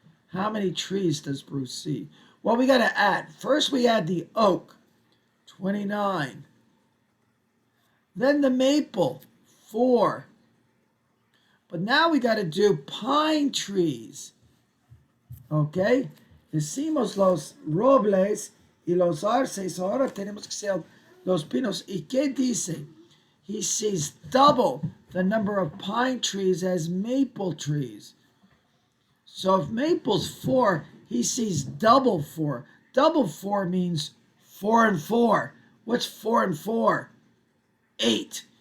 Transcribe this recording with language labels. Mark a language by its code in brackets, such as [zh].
[en] How many trees does Bruce see? Well, we got to add. First, we add the oak, 29. Then the maple, 4. But now we got to do pine trees. Okay? [es] Decimos los robles y los arces. Ahora tenemos que hacer los pinos. ¿Y qué dice? [en] He sees double the number of pine trees as maple trees. So if maple's 4, he sees double 4. Double 4 means 4 and 4. What's 4 and 4? 8.